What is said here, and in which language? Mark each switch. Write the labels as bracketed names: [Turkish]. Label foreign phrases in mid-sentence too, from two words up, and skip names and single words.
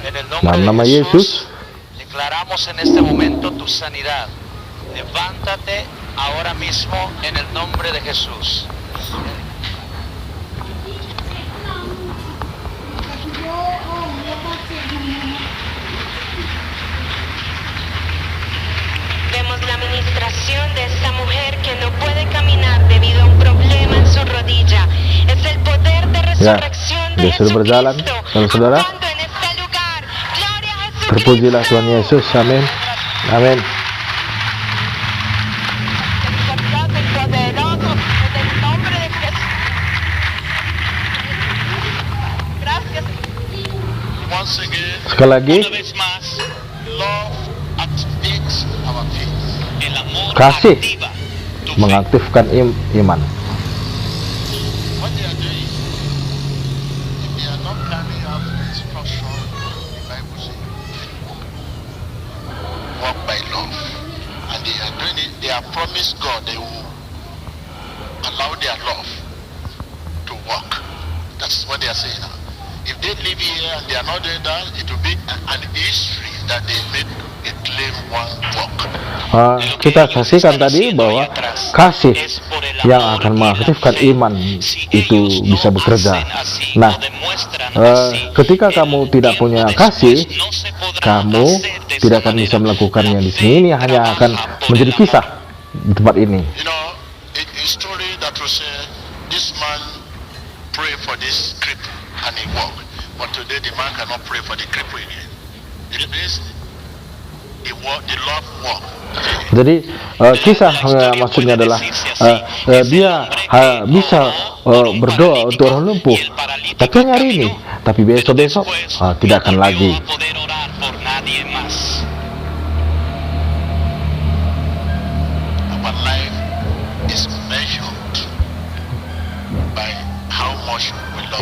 [Indonesian] Dalam nama Yesus, [Spanish] declaramos en este momento tu sanidad. Levántate ahora mismo en el nombre de Jesús. Vemos la administración de esta mujer que no puede caminar debido a un problema en su rodilla. Es el poder de resurrección de [Indonesian] dia sudah berjalan, [Spanish] Jesucristo [Indonesian] saudara-saudara. [Spanish] actuando en este lugar. Gloria a Jesucristo. [Indonesian] terpujilah Tuhan Yesus. Amin. Amin. [Spanish] El poderoso, en el nombre de Jesús. Gracias. [English] Once again, [Indonesian] Sekali lagi, [Spanish] Una vez más, [English] love activates our faith. [Spanish] el amor [Indonesian] Kasih [Spanish] activa tu fe. [Indonesian] mengaktifkan iman. [English] What they are doing, if they are not carrying out the instruction, the Bible says, walk by love. And they are doing it, they have promised God they will allow their love to work. That's what they are saying now. If they live here and they are not doing that, it will be an history that they made a claim one work. [Indonesian] Kita saksikan tadi bahwa kasih yang akan mengaktifkan iman itu bisa bekerja. Nah, ketika kamu tidak punya kasih, kamu tidak akan bisa melakukannya di sini. Ini hanya akan menjadi kisah di tempat ini. [English] You know, a story that will say, this man prayed for this cripple and he walked. But today the man cannot pray for the cripple again. It means the love walk. [Indonesian] Jadi kisah maksudnya adalah dia bisa berdoa untuk orang lumpuh, tapi hanya hari ini, tapi besok-besok tidak akan lagi. [English] Our life is measured by how much we love